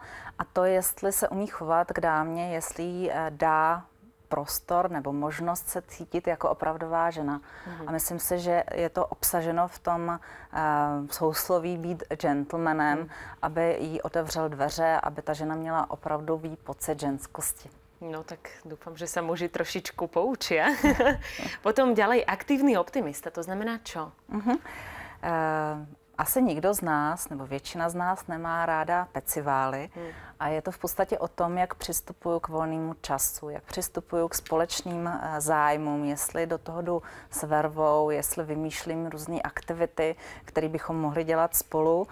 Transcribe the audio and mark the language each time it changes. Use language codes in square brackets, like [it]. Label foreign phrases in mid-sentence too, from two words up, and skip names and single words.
[cs] A to, jestli se umí chovat k dámě, jestli jí dá prostor nebo možnost se cítit jako opravdová žena. A myslím si, že je to obsaženo v tom sousloví být gentlemanem, aby jí otevřel dveře, aby ta žena měla opravdový pocit ženskosti. [sk] No tak dúfam, že sa muži trošičku poučia. Potom ďalej aktívny optimista, to znamená čo? [cs] Asi nikdo z nás, nebo většina z nás nemá ráda pecivály a je to v podstatě o tom, jak přistupuju k volnému času, jak přistupuju k společným zájmům, jestli do toho jdu s vervou, jestli vymýšlím různé aktivity, které bychom mohli dělat spolu.